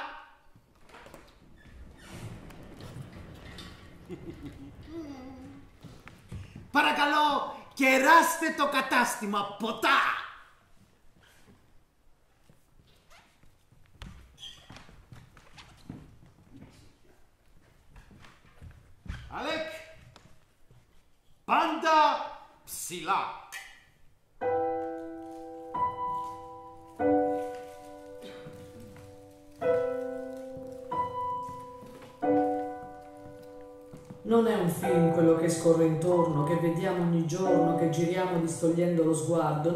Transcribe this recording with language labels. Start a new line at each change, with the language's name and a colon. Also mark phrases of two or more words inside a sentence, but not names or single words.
Greek: Παρακαλώ, κεράστε το κατάστημα ποτά! Αλέκ, πάντα ψηλά.
Italian: Non è un film quello che scorre intorno, che vediamo ogni giorno, che giriamo distogliendo lo sguardo.